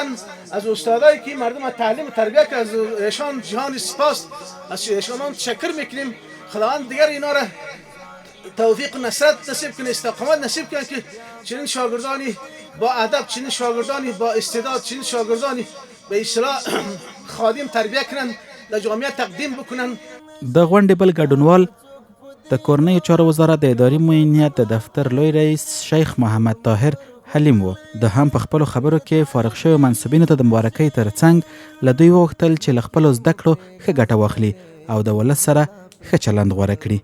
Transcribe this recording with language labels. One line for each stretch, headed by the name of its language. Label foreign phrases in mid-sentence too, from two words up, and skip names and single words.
Persian: از استادایی که مردم تعلیم و تربیت از ایشان جهان سپاس، از ایشان تشکر میکنیم. خداوند دیگر اینا را توفیق و نصرت نصیب کنه، استقامت نصیب کنه که چنین شاگردانی با ادب، چنین شاگردانی با استعداد، چنین شاگردانی به اصطلاح خادم تربیت کنن، د جامعه تقدیم بکنن.
Pashto: د غونډې بل ګډونوال د کورنیو چارو وزارت د اداري معاینیت د دفتر لوی رئیس شیخ محمد طاهر حلیم و. د هم په خپلو خبرو کې فارغ شویو منصبینو ته د مبارکۍ ترڅنګ له دوی وغوښتل چې له خپلو زده کړو ښه ګټه واخلي او د ولس سره ښه چلند غوره کړي.